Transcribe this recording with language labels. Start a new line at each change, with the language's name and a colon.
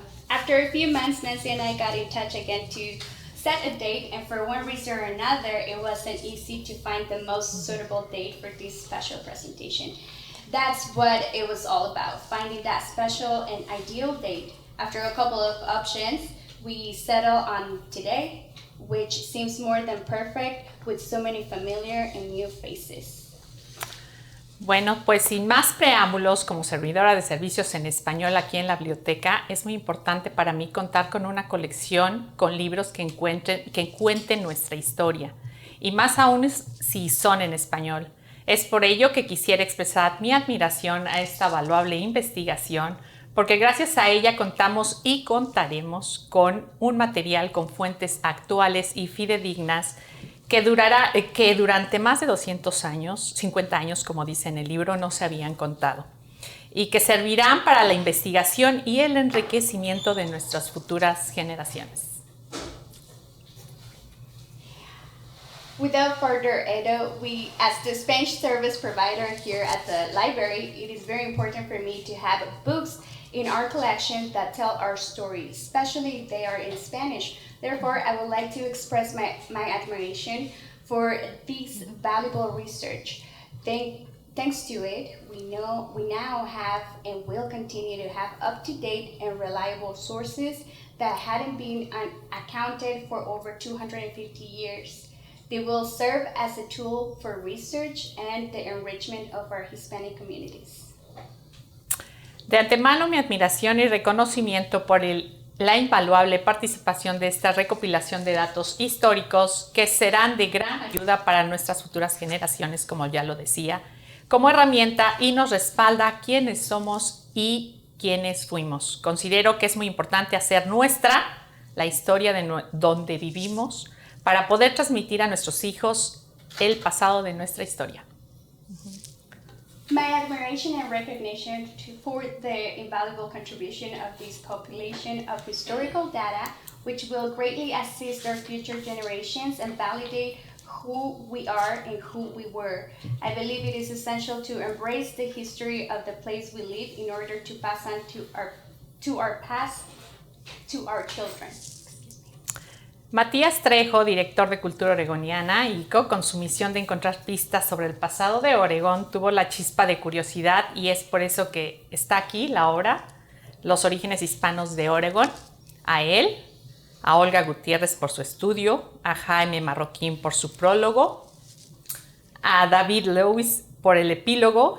English: After a few months, Nancy and I got in touch again to set a date, and for one reason or another, it wasn't easy to find the most suitable date for this special presentation. That's what it was all about, finding that special and ideal date. After a couple of options, we settled on today, which seems more than perfect with so many familiar and new faces.
Spanish: Bueno, pues sin más preámbulos, como servidora de servicios en español aquí en la biblioteca, es muy importante para mí contar con una colección con libros que cuenten nuestra historia, y más aún si son en español. Es por ello que quisiera expresar mi admiración a esta valuable investigación, porque gracias a ella contamos y contaremos con un material con fuentes actuales y fidedignas que durante más de 200 años, 50 años, como dice en el libro, no se habían contado y que servirán para la investigación y el enriquecimiento de nuestras futuras generaciones.
English: Without further ado, as the Spanish service provider here at the library, it is very important for me to have books in our collection that tell our stories, especially if they are in Spanish. Therefore, I would like to express my admiration for this valuable research. Thanks to it, we now have and will continue to have up-to-date and reliable sources that hadn't been accounted for over 250 years. They will serve as a tool for research and the enrichment of our Hispanic communities.
Spanish: De antemano, mi admiración y reconocimiento por la invaluable participación de esta recopilación de datos históricos que serán de gran ayuda para nuestras futuras generaciones, como ya lo decía, como herramienta y nos respalda quiénes somos y quiénes fuimos. Considero que es muy importante hacer nuestra la historia de donde vivimos para poder transmitir a nuestros hijos el pasado de nuestra historia.
English: My admiration and recognition for the invaluable contribution of this compilation of historical data, which will greatly assist our future generations and validate who we are and who we were. I believe it is essential to embrace the history of the place we live in order to pass on to our past to our children.
Spanish: Matías Trejo, director de Cultura Oregoniana, ICO, con su misión de encontrar pistas sobre el pasado de Oregón, tuvo la chispa de curiosidad y es por eso que está aquí la obra Los orígenes hispanos de Oregón. A él, a Olga Gutiérrez por su estudio, a Jaime Marroquín por su prólogo, a David Lewis por el epílogo.